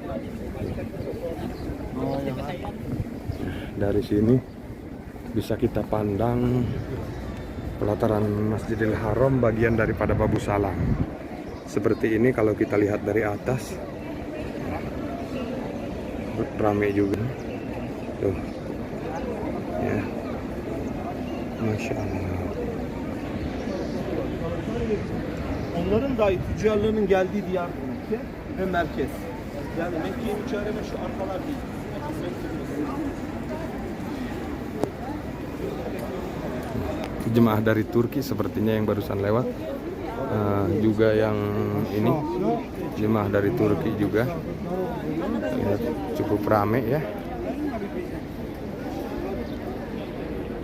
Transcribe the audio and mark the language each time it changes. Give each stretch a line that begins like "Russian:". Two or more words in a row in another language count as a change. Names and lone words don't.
Indonesian: Dari sini bisa kita pandang pelataran Masjidil Haram bagian daripada Babu Salam. Seperti ini kalau kita lihat dari atas, ramai juga tuh ya,
Arabic: ما شاء الله.
Turkish: Onların dahi tüccarlarının geldiği diyar ve merkez. Yani Mekke-i Mükerreme şu arkalar değil.
Indonesian: Jemaah dari Turki sepertinya yang barusan lewat, juga yang ini jemaah dari Turki juga ya, cukup rame ya.